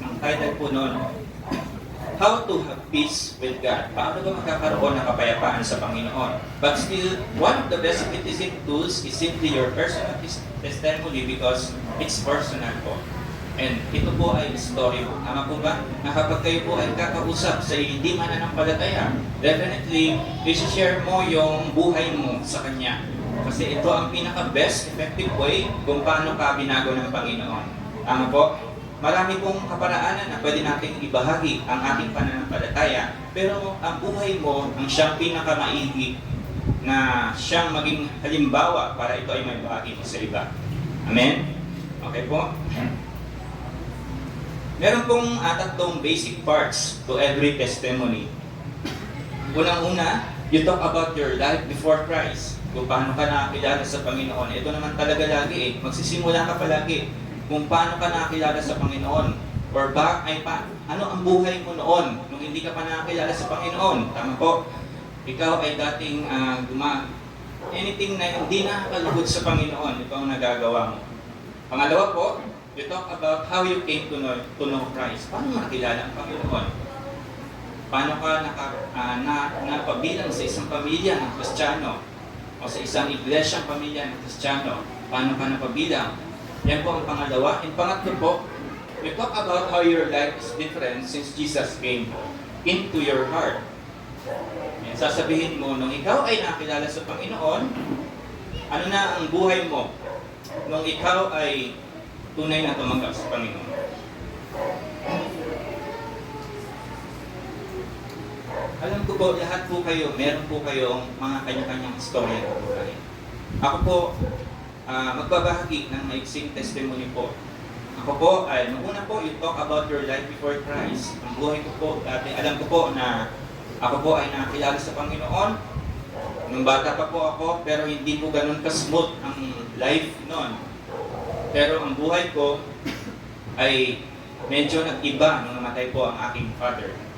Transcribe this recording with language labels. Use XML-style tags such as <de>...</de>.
<tl>Ang title po noon,</tl> <en>How to Have Peace with God.</en> <tl>Paano ba magkakaroon ng kapayapaan sa Panginoon?</tl> <en>But still, one of the best witnessing tools is simply your personal testimony because it's personal po.</en> <tl>And ito po ay story po. Tama po ba? Na kapag kayo po ay kakausap sa hindi mananampalataya,</tl> <en>definitely,</en> <tl>i-share mo yung buhay mo sa Kanya. Kasi ito ang pinaka-</tl> <en>best effective way</en> <tl>kung paano ka binago ng Panginoon. Tama po? Marami pong kaparaanan na pwede nating ibahagi ang ating pananampalataya, pero ang buhay mo ang siyang pinakamaigi na siyang maging halimbawa para ito ay may bahagi mo sa iba.</tl> <en>Amen? Okay po?</en> <tl>Meron pong tatlong</tl> <en>basic parts to every testimony.</en> <tl>Unang-una,</tl> <en>you talk about your life before Christ.</en> <tl>Kung paano ka nakakilala sa Panginoon. Ito naman talaga lagi magsisimula ka palagi kung paano ka nakakilala sa Panginoon or ano ang buhay mo noon nung hindi ka pa nakakilala sa Panginoon. Tama po? Ikaw ay dating anything na hindi nakakalugod sa Panginoon, ito ang nagagawa mo. Pangalawa po,</tl> <en>you talk about how you came to know Christ.</en> <tl>Paano makilala ang Panginoon? Paano ka napabilang sa isang pamilya ng Kristiyano o sa isang iglesyang pamilya ng Kristiyano? Paano ka napabilang? Yan po ang pangalawa. And pangatlo po,</tl> <en>we talk about how your life is different since Jesus came into your heart.</en> <tl>Yan, sasabihin mo, nung ikaw ay nakilala sa Panginoon, ano na ang buhay mo nung ikaw ay tunay na tumanggap sa Panginoon? Alam ko po, lahat po kayo, meron po kayong mga kanya-kanyang istorya ng buhay. Ako po, magbabahagi ng maiksing testimony po. Ako po ay, nung una po,</tl> <en>you talk about your life before Christ.</en> <tl>Ang buhay ko po, dati alam ko po na ako po ay nakilala sa Panginoon. Nung bata pa po ako, pero hindi po ganun ka-smooth ang life noon. Pero ang buhay ko ay medyo nag-iba nung namatay po ang aking father.</tl>